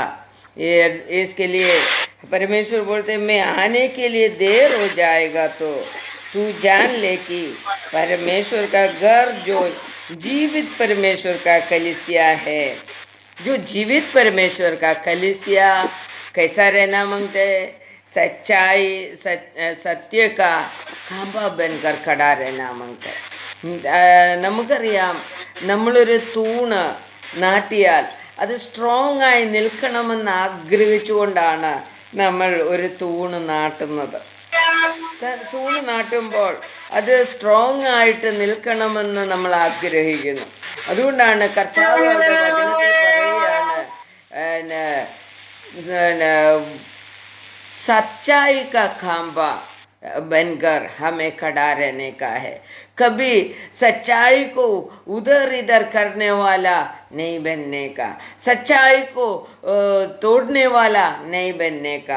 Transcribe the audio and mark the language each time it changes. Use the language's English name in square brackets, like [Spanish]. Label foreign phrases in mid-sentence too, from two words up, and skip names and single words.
[Hindi] इसके लिए परमेश्वर बोलते मैं आने के लिए देर हो जाएगा तो तू जान ले कि परमेश्वर का घर जो जीवित परमेश्वर का कलीसिया है. जो जीवित परमेश्वर का कलीसिया कैसा रहना मांगते हैं? सच्चाई सत्य का खंभा बनकर खड़ा रहना मांगते हैं. [Malayalam] നമുക്കറിയാം, നമ്മളൊരു തൂണ് നാട്ടിയാൽ അത് സ്ട്രോങ് ആയി നിൽക്കണമെന്ന് ആഗ്രഹിച്ചുകൊണ്ടാണ് നമ്മൾ ഒരു തൂണ് നാട്ടുന്നത്. തൂണ് നാട്ടുമ്പോൾ അത് സ്ട്രോങ് ആയിട്ട് നിൽക്കണമെന്ന് നമ്മൾ ആഗ്രഹിക്കുന്നു. അതുകൊണ്ടാണ് കർത്താവ് അവരുടെ വചനത്തിൽ പറയുകയാണ് [Hindi] सच्चाई का खंभा बनकर हमें खड़ा रहने का है. कभी सच्चाई को उधर इधर करने वाला नहीं बनने का, सच्चाई को तोड़ने वाला नहीं बनने का.